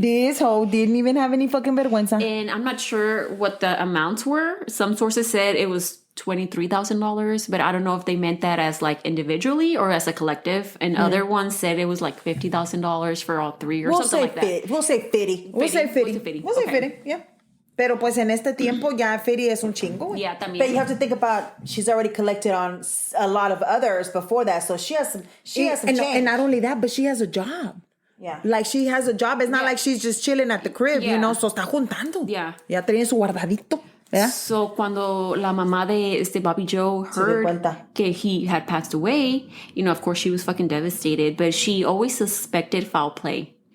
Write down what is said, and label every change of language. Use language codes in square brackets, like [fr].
[en] This hoe didn't even have any fucking vergüenza. And I'm not sure what the amounts were. Some sources said it was $23,000, but I don't know if they meant that as like individually or as a collective. And other ones said it was like $50,000 for all 3 or something like that. We'll say 50. We'll say 50, yeah. [es] Pero pues en este tiempo ya 50 es un chingo. Yeah, también. [en] But you have to think about, she's already collected on a lot of others before that, so she has some change. And not only that, but she has a job. Yeah. Like she has a job. It's not like she's just chilling at the crib, so [es] está juntando. [en] Yeah. [es] Ya tiene su guardadito. Yeah. [en] So [es] cuando la mamá de [en] Bobby Joe heard que he had passed away, of course she was fucking devastated, but she always suspected foul play.